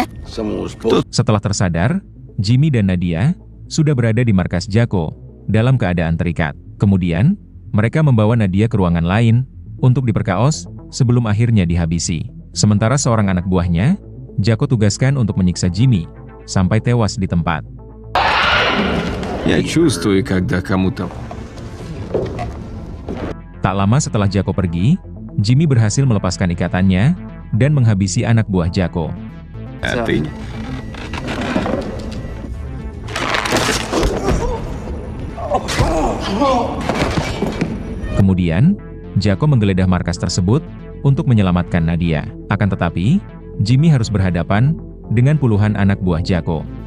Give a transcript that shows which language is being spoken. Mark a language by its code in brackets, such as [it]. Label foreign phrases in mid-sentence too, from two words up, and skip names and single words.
[id] Setelah tersadar, Jimmy dan Nadia sudah berada di markas Jacko dalam keadaan terikat. Kemudian, mereka membawa Nadia ke ruangan lain untuk diperkaos sebelum akhirnya dihabisi. Sementara seorang anak buahnya, Jacko tugaskan untuk menyiksa Jimmy sampai tewas di tempat. [ru] Я чувствую, когда кому-то... [id] Tak lama setelah Jacko pergi, Jimmy berhasil melepaskan ikatannya dan menghabisi anak buah Jacko. [ru] А ты? [id] Kemudian, Jacko menggeledah markas tersebut untuk menyelamatkan Nadia. Akan tetapi, Jimmy harus berhadapan dengan puluhan anak buah Jacko.